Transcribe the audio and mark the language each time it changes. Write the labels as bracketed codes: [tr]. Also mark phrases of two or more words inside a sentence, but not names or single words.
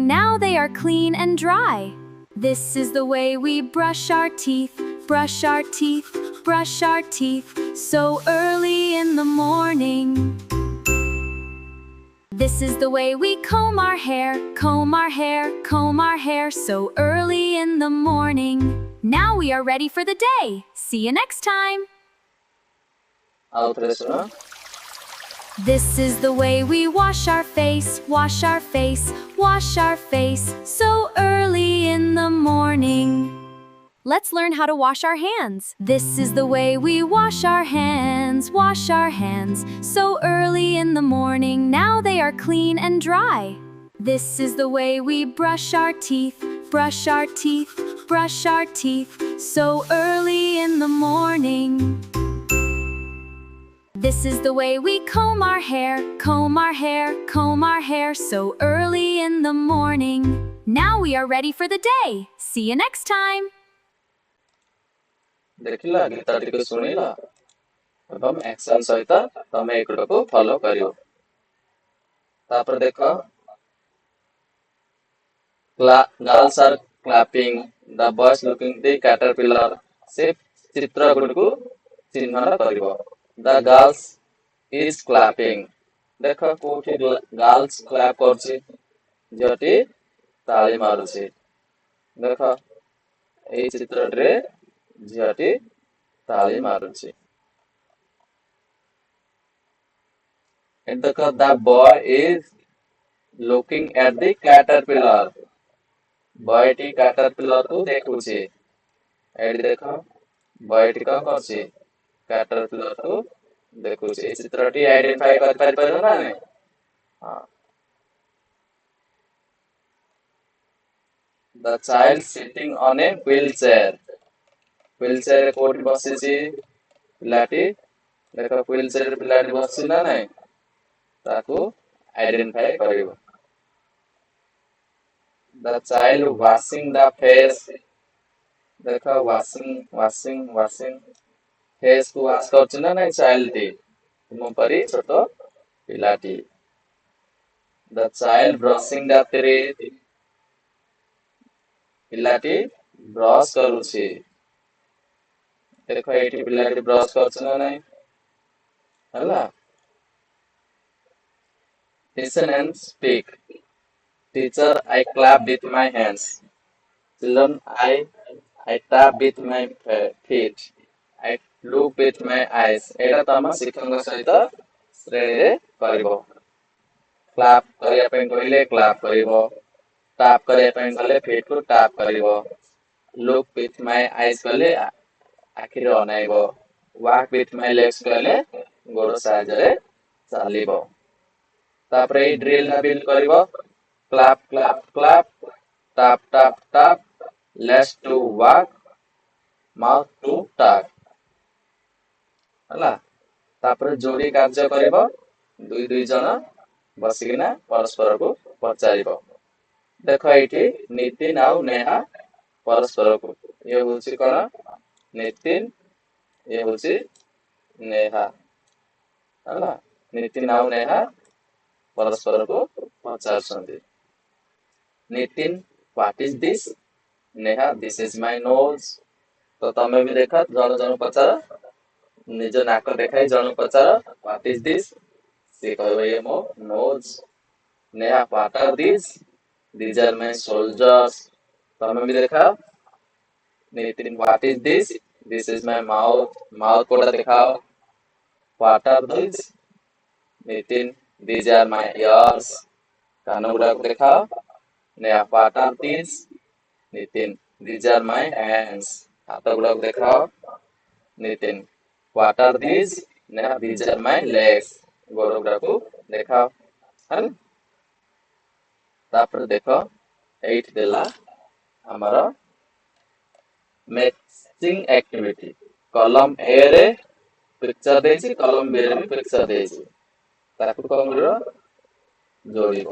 [en] Now they are clean and dry. This is the way we brush our teeth, brush our teeth, brush our teeth, so early in the morning. This is the way we comb our hair, comb our hair, comb our hair, so early in the morning. Now we are ready for the day. See you next time. [or] ଆଉ ଥରେ ଶୁଣ। [en] This is the way we wash our face, wash our face, wash our face, so early in the morning. Let's learn how to wash our hands. This is the way we wash our hands, wash our hands, so early in the morning. Now they are clean and dry. This is the way we brush our teeth, brush our teeth, brush our teeth, so early in the morning. This is the way we comb our hair, comb our hair, comb our hair so early in the morning. Now we are ready for the day. See you next time. [or] ଦେଖିଲା ଗୀତଟିକୁ ଶୁଣିଲ ଏବଂ ଆକ୍ସନ ସହିତ ତମେ ଏଗୁଡକୁ ଫଲୋ କରିବ। ତାପରେ ଦେଖ [en] girls are clapping, the boys looking the caterpillar, [or] ସେ ଚିତ୍ର ଗୁଡ଼ିକୁ ଚିହ୍ନଟ କରିବ। [en] The girls is clapping, [or] ଦେଖ କୋଉଠି [en] girls clap [or] କରୁଛି, ଝିଅଟି ତାଳି ମାରୁଛି। ଦେଖ ଏଇ ଚିତ୍ରଟିରେ ଝିଅଟି ତାଳି ମାରୁଛି। [en] ଦେଖ the boy is looking at the caterpillar, [or] ବୟଟି caterpillar କୁ ଦେଖୁଛି। ଏଠି ଦେଖ ବୟଟି କଣ କରୁଛି, caterpillar କୁ ଦେଖୁଛି। ଏଇ ଚିତ୍ରଟି ଆଇଡେଣ୍ଟିଫାଇ କରିପାରିବ ନା ନାଇଁ? ହଁ। [en] The child sitting on a wheelchair, [or] wheelchair ରେ କୋଉଠି ବସିଛି ପିଲାଟି, ଦେଖ wheelchair ରେ ପିଲାଟି ବସିଛି ନା ନାଇଁ, ତାକୁ ଆଇଡେଣ୍ଟିଫାଇ କରିବ। [en] The child washing the face, [or] ଦେଖ [en] washing face [or] କୁ wash କରୁଛି ନା ନାଇଁ ଚାଇଲ୍ଡଟି, ତୁମ ପରି ଛୋଟ ପିଲାଟି। [en] The child brushing the teeth, [or] ପିଲାଟି ବ୍ରଶ କରୁଛି। ଦେଖ ଏଇଠି ପିଲାଟି ବ୍ରଶ କରୁଛି ନା ନାଇଁ, ହେଲା। [en] Listen and speak. Teacher, I clap with my hands. Children, I tap with my feet. I look with my eyes. [or] ଏଇଟା ତମ ଶିକ୍ଷକଙ୍କ ସହିତ ଶ୍ରେଣୀରେ କରିବ। କ୍ଲାପ କରିବା ପାଇଁ କହିଲେ କ୍ଲାପ କରିବ, ଟାପ୍ କରିବା ପାଇଁ ଗଲେ ଫିଟ୍ କୁ ଟାପ୍ କରିବ, [en] look with my eyes [or] କଲେ ଆଖିରେ ଅନାଇବ, [en] walk with my legs [or] କହିଲେ ଗୋଡ଼ ସାହାଯ୍ୟରେ ଚାଲିବ। ତାପରେ ଏଇ ଡ୍ରିଲ ଟା ବିଲ୍ଡ କରିବ। [en] clap clap clap, tap tap tap, legs to walk, mouth to talk, [or] ହେଲା। ତାପରେ ଯୋଡି କାର୍ଯ୍ୟ କରିବ, ଦୁଇ ଜଣ ବସିକିନା ପରସ୍ପରକୁ ପଚାରିବ। ଦେଖ ଏଇଠି ନିତିନ ଆଉ ନେହା ପରସ୍ପରକୁ, ଇଏ ହଉଛି କଣ ନିତିନ, ଇଏ ହଉଛି ନେହା, ହେଲା। ନିତିନ ଆଉ ନେହା ପରସ୍ପରକୁ ପଚାରୁଛନ୍ତି। [en] ନିତିନ what is this? ନେହା this is my nose। [or] ତ ତମେ ବି ଦେଖ ଜଣ ଜଣକୁ ପଚାର, ନିଜ ନାକ ଦେଖାଇ ଜଣକୁ ପଚାର [en] what is this, [or] ସେ କହିବ ଇଏ ମୋ nose। [en] ନେହା what are these? These are my soldiers। [or] ତମେ ବି ଦେଖାଅ। ନିତିନ [en] what is this? This is my mouth। mouth [or] କୋଉଟା ଦେଖାଅ। [en] what are these? ନିତିନ these are my ears। [or] କାନ ଗୁଡାକୁ ଦେଖାଅ। ନେହା [en] what are these? ନିତିନ these are my hands। [or] ହାତ ଗୁଡାକୁ ଦେଖାଅ। [en] ନିତିନ what are these? ନେହା these are my legs। [or] ଗୋଡ ଗୁଡାକୁ ଦେଖାଅ, ହେଲା। ତାପରେ ଦେଖ ଏଇଠି ଦେଲା ଆମର [en] matching activity. column A [or] ରେ ପିକ୍ଚର ଦେଇଛି, [en] column B [or] ରେ ବି ପିକ୍ଚର ଦେଇଛି, ତାକୁ କଣ କରିବ ଯୋଡ଼ିବ।